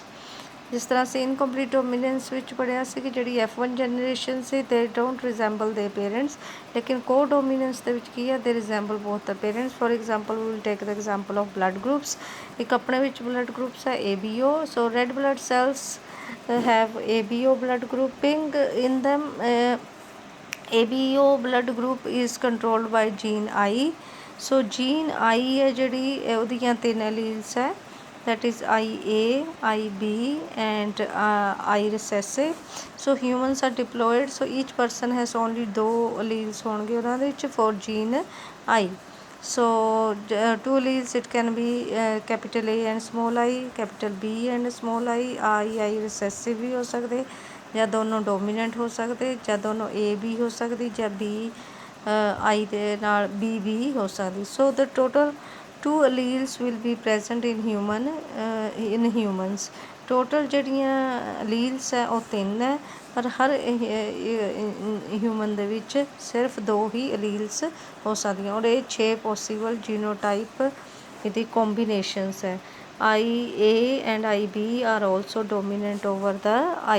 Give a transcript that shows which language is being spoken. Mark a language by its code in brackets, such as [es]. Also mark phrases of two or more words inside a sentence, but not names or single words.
[pa] ਜਿਸ ਤਰ੍ਹਾਂ ਅਸੀਂ [en] incomplete dominance [pa] ਵਿੱਚ ਪੜ੍ਹਿਆ ਸੀ ਕਿ ਜਿਹੜੀ F1 ਜਨਰੇਸ਼ਨ ਸੀ [en] they don't resemble the parents, [pa] ਲੇਕਿਨ ਕੋਡੋਮੀਨੈਂਸ ਦੇ ਵਿੱਚ ਕੀ ਹੈ [en] they resemble both the parents. for example we will take the example of blood groups. [pa] ਇੱਕ ਆਪਣੇ ਵਿੱਚ [en] blood groups ਹੈ ABO, so red blood cells have ABO blood grouping in them. ABO blood group is controlled by gene I. [pa] ਸੋ ਜੀਨ I ਹੈ ਜਿਹੜੀ ਉਹਦੀਆਂ 3 ਅਲੀਲਸ ਹੈ, [en] that is IA, IB and I recessive. So humans are diploid, so each person has only 2 alleles [pa] ਹੋਣਗੇ ਉਹਨਾਂ ਦੇ ਵਿੱਚ [en] for gene I. So 2 alleles it can be capital A and small I, capital B and small I. I recessive [pa] ਵੀ ਹੋ ਸਕਦੇ, ਜਾਂ ਦੋਨੋਂ ਡੋਮੀਨੈਂਟ ਹੋ ਸਕਦੇ, ਜਾਂ ਦੋਨੋਂ AB ਹੋ ਸਕਦੀ, ਜਾਂ B I ਦੇ ਨਾਲ BB ਹੋ ਸਕਦੀ। [en] ਸੋ the total 2 alleles will be present in humans. [pa] ਟੋਟਲ ਜਿਹੜੀਆਂ ਅਲੀਲਸ ਹੈ ਉਹ 3 ਹੈ, ਪਰ ਹਰ ਹਿਊਮਨ ਦੇ ਵਿੱਚ ਸਿਰਫ 2 ਹੀ ਅਲੀਲਸ ਹੋ ਸਕਦੀਆਂ, ਔਰ ਇਹ 6 [en] possible genotype [pa] ਇਹਦੀ ਕੋਂਬੀਨੇਸ਼ਨਸ ਹੈ। [en] IA and IB are also dominant over the I.